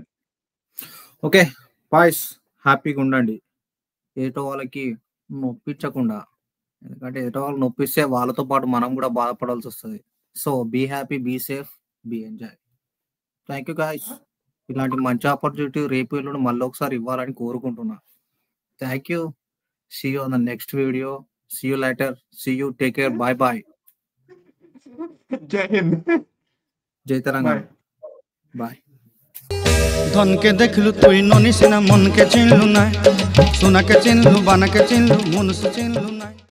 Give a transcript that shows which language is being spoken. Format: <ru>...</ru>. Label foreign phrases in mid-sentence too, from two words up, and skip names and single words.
<en>OK boys,</en> <te>హ్యాపీగా ఉండండి. ఏటో వాళ్ళకి నొప్పించకుండా, ఎందుకంటే ఏటో వాళ్ళు నొప్పిస్తే వాళ్ళతో పాటు మనం కూడా బాధపడాల్సి వస్తుంది.</te> <en>So be happy, be safe, be enjoy. Thank you guys.</en> <te>ఇలాంటి మంచి ఆపర్చునిటీ రేపు ఎల్లుండి మళ్ళీ ఒకసారి ఇవ్వాలని కోరుకుంటున్నా.</te> <en>Thank you. See you on the next video. See you later. See you. Take care. Bye bye.</en> <te>జై హింద్. జై తెలంగాణ.</te> <en>Bye.</en> <bn>ধন কে দেখলু তুই ননিস না মন কে চিনলু না, সোনা কে চিনলু বানা কে চিনলু মনুষ চিনলু না।</bn>